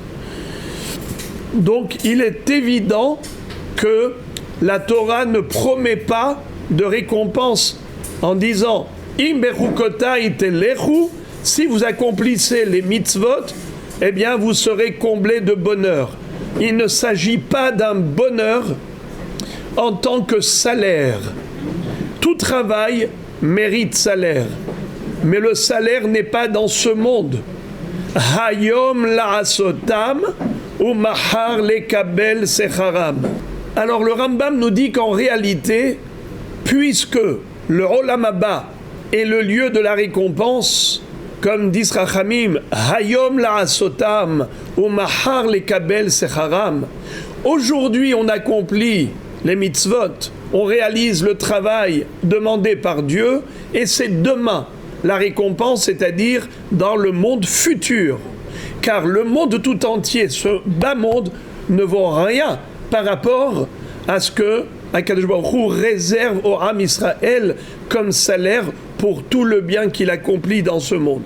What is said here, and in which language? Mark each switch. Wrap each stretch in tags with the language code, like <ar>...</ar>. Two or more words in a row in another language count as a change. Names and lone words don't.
<fr>Donc il est évident que la Torah ne promet pas de récompense en disant</fr> <he>אם בחוקותי תלכו,</he> <fr>si vous accomplissez les mitzvot, eh bien vous serez comblés de bonheur. Il ne s'agit pas d'un bonheur en tant que salaire. Tout travail mérite salaire, mais le salaire n'est pas dans ce monde.</fr> <he>היום לעשותם ומחר לקבל שכרם.</he> <fr>Alors le Rambam nous dit qu'en réalité, puisque le</fr> <he>עולם הבא</he> <fr>est le lieu de la récompense, comme dit Rachamim,</fr> <he>היום לעשותם ומחר לקבל שכרם.</he> <fr>Aujourd'hui, on accomplit les mitzvot, on réalise le travail demandé par Dieu, et c'est demain la récompense, c'est-à-dire dans le monde futur. Car le monde tout entier, ce bas monde, ne vaut rien par rapport à ce que Akadosh Baruch Hu réserve au Am Israël comme salaire pour tout le bien qu'il accomplit dans ce monde.</fr>